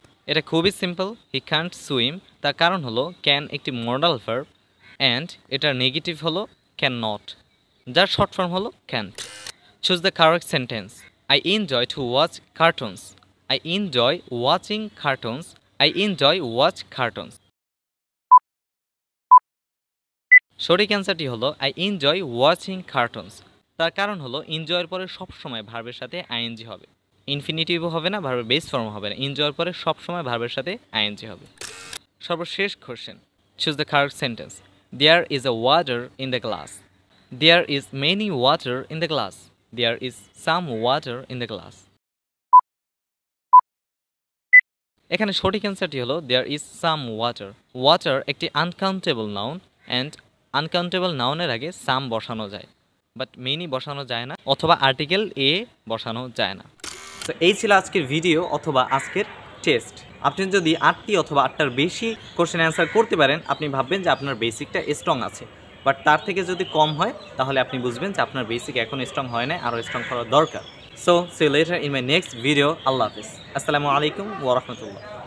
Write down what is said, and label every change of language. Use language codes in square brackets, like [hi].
[bn] এটা খুবই simple. [en] he can't swim, [bn] তার কারণ হলো ক্যান একটি মডাল ভার্ব অ্যান্ড এটার নেগেটিভ হলো ক্যান নট, যার শর্ট ফর্ম হলো can't. [en] Choose the correct sentence. I enjoy to watch cartoons. I enjoy watching cartoons. I enjoy watch cartoons. [bn] সঠিক অ্যান্সারটি হলো [en] I enjoy watching cartoons. [bn] তার কারণ হলো এনজয়ের পরে সবসময় ভার্বের সাথে আইএনজি হবে, ইনফিনিটিভও হবে না, ভার্বের বেস ফর্ম হবে না, এনজয়ের পরে সবসময় ভার্বের সাথে আইএনজি হবে। সর্বশেষ question, [en] Choose the correct sentence. There is a water in the glass. There is many water in the glass. There is some water in the glass. [bn] এখানে সঠিক অ্যান্সারটি হলো [en] there is some water. [bn] Water একটি uncountable noun, and uncountable নাউনের আগে সাম বসানো যায়, but many বসানো যায় না, অথবা আর্টিকেল এ বসানো যায় না। তো এই ছিল আজকের ভিডিও অথবা আজকের টেস্ট। আপনি যদি 8টি অথবা 8টার বেশি কোশ্চেন অ্যান্সার করতে পারেন, আপনি ভাববেন যে আপনার বেসিকটা স্ট্রং আছে, বাট তার থেকে যদি কম হয় তাহলে আপনি বুঝবেন যে আপনার বেসিক এখন স্ট্রং হয় না, আরও স্ট্রং করা দরকার। [en] So see you later in my next video. [bn] আল্লাহ হাফিজ। আসসালামু আলাইকুম ওয়া রাহমাতুল্লাহ।